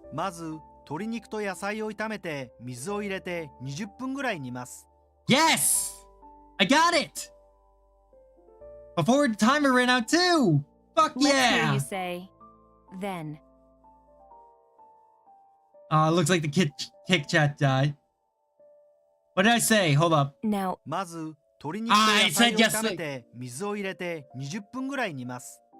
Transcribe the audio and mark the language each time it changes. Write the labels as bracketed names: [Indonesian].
[Japanese] まず鶏肉と野菜を炒めて水を入れて20分ぐらい煮ます [English] Yes! I got it! Before the timer ran out too! Fuck Let's hear yeah! you say, then. Looks like the kick chat died. What did I say? Hold up. Now, [Japanese] まず鶏肉と野菜を炒めて水を入れて20分ぐらい煮ます